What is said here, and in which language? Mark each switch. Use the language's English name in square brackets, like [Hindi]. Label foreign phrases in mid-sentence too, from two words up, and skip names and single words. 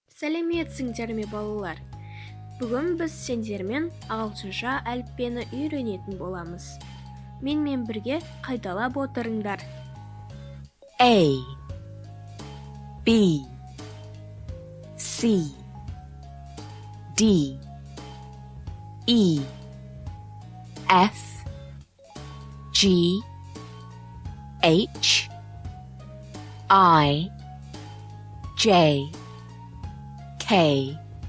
[Kazakh] Сәлеметсіңдер ме балалар? Бүгін біз сендермен ағылшынша әліппені үйренетін боламыз. Менімен бірге қайталап отырыңдар. [English] A B C D E F G H I J K